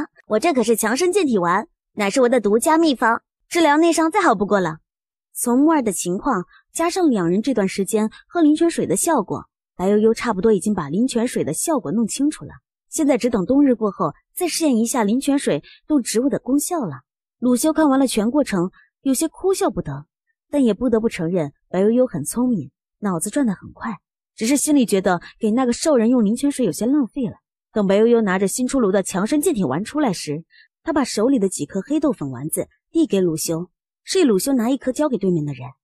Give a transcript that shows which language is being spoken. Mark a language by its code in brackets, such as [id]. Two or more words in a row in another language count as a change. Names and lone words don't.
[zh] 我這可是強身健體丸，乃是我的獨家秘方，治療內傷再好不過了。從木耳的情況加上兩人這段時間喝靈泉水的效果，白悠悠差不多已經把靈泉水的效果弄清楚了，現在只等冬日過後再試驗一下靈泉水動植物的功效了。魯修看完了全過程，有些哭笑不得，但也不得不承認白悠悠很聰明，腦子轉得很快，只是心裡覺得給那個獸人用靈泉水有些浪費了。等白悠悠拿着新出爐的強身健體丸出來時，他把手裡的幾顆黑豆粉丸子遞給魯修，示意魯修拿一顆交給對面的人。